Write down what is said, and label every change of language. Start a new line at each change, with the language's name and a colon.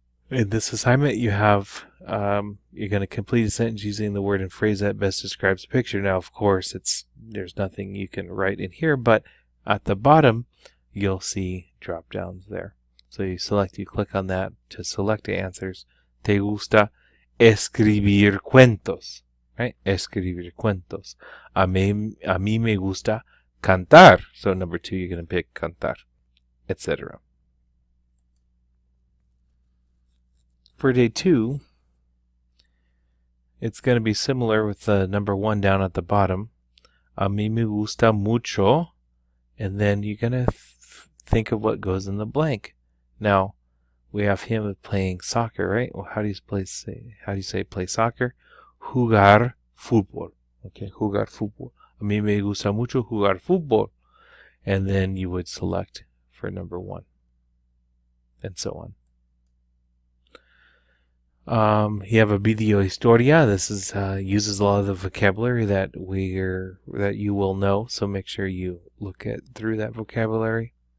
English: In this assignment, you have you're going to complete a sentence using the word and phrase that best describes the picture. Now, of course, there's nothing you can write in here, but at the bottom, you'll see drop downs there. So you click on that to select the answers.
Spanish: Te gusta escribir cuentos,
English: right?
Spanish: Escribir cuentos. A mí me gusta cantar.
English: So number 2, you're going to pick cantar, etc. For day 2, it's going to be similar with number 1 down at the bottom.
Spanish: A mí me gusta mucho.
English: And then you're going to think of what goes in the blank. Now, we have him playing soccer, right? Well, how do you say play soccer?
Spanish: Jugar fútbol. Okay, jugar fútbol. A mí me gusta mucho jugar fútbol.
English: And then you would select for number 1. And so on. You have a video historia. This is uses a lot of the vocabulary that you will know. So make sure you look through that vocabulary.